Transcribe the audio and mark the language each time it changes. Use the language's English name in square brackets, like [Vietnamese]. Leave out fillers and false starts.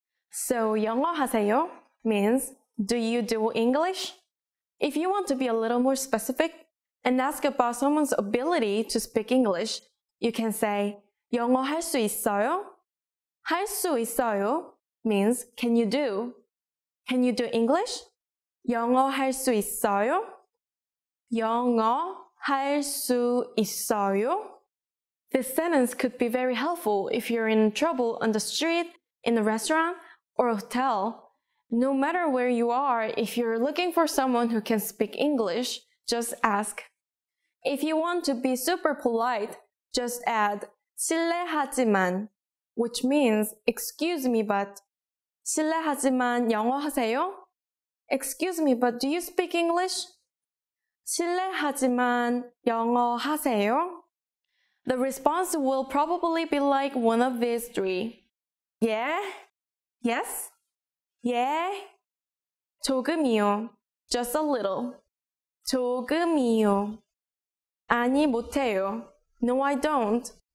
[English] So [Korean] 영어 하세요 [English] means do you do English? If you want to be a little more specific and ask about someone's ability to speak English, you can say [Korean] 영어 할 수 있어요? 할 수 있어요 [English] means can you do? Can you do English? [Korean] 영어 할 수 있어요? 영어 할 수 있어요? [English] This sentence could be very helpful if you're in trouble on the street, in a restaurant, or a hotel. No matter where you are, if you're looking for someone who can speak English, just ask. If you want to be super polite, just add 실례하지만, which means excuse me but. [Korean] 실례하지만 영어 하세요? [English] Excuse me but do you speak English? [Korean] 실례하지만 영어 하세요? [English] The response will probably be like one of these three. Yeah? Yes? Yeah? [Korean] 조금이요. [English] Just a little. [Korean] 조금이요. 아니 못해요. [English] No, I don't.